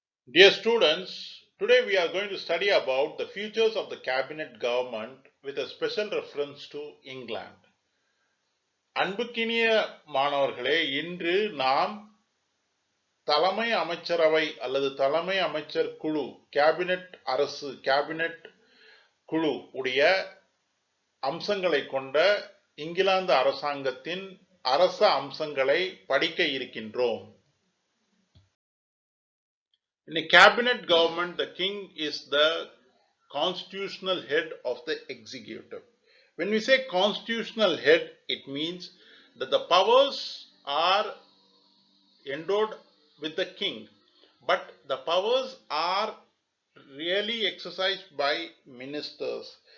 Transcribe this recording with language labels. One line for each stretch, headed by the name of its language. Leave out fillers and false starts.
English: Dear students, today we are going to study about the futures of the cabinet government with a special reference to England.
Tamil: அன்புக்கினிய மாணவர்களே, இன்று நாம் தலைமை அமைச்சரவை அல்லது தலைமை அமைச்சர் குழு கேபினெட் குழு உடைய அம்சங்களை கொண்ட இங்கிலாந்து அரசாங்கத்தின் அரச அம்சங்களை படிக்க இருக்கின்றோம்.
English: In a cabinet government, the king is the constitutional head of the executive. When we say constitutional head, it means that the powers are endowed with the king, but the powers are really exercised by ministers.